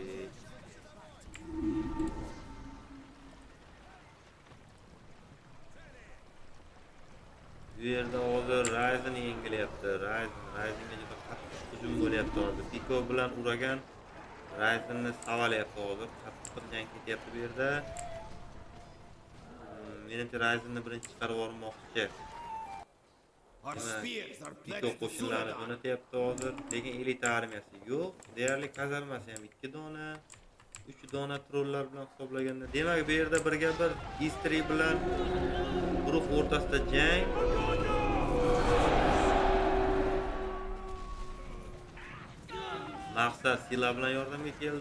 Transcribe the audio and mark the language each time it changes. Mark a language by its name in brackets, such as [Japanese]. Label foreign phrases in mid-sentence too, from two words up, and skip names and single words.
[Uzbek] Bu yerda hozir Ryzen yengilyapti. Ryzenga juda qattiq hujum bo'lyapti hozir. Piko bilan Uragan Ryzenni savalyapti hozir. Qattiq jang ketyapti bu yerda. Menimcha Ryzenni birinchi chiqarib yubormoqchi. [English] Our spears are [Uzbek] Piko [English] pledged to [Uzbek] qo'shinlarini [English] Zuladan. [Uzbek] jo'natyapti hozir. Lekin elita armiyasi yo'q. Deyarli kazarmasi ham 2 dona. 3 dona trollar bilan hisoblaganda. Demak, bu yerda birga bir Istri bilan guruh o'rtasida jang. Maqsad sila bilan yordamga keldi.